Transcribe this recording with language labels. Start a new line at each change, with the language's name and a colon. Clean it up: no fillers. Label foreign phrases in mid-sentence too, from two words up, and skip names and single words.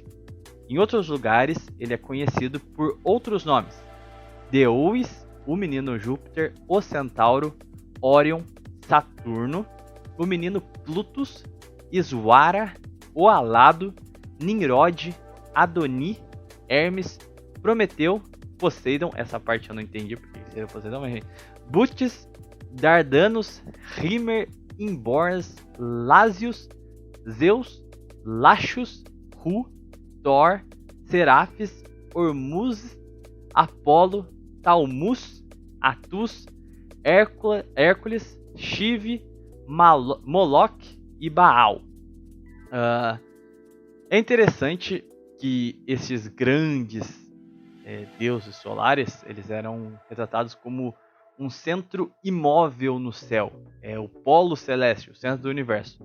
Portuguese: Em outros lugares, ele é conhecido por outros nomes: Deuis, o menino Júpiter, o Centauro, Órion, Saturno, o menino Plutus, Iswara, o Alado, Nimrod, Adoni, Hermes, Prometeu, Poseidon, essa parte eu não entendi porque seria Poseidon, mas Butes, Dardanos, Hymer, Imborns, Lásios, Zeus, Lachus, Ru, Thor, Serafes, Ormuzd, Apolo, Talmus, Atus, Hércules, Shiv, Moloch e Baal. É interessante que esses grandes deuses solares, eles eram retratados como um centro imóvel no céu, o polo celeste, o centro do universo.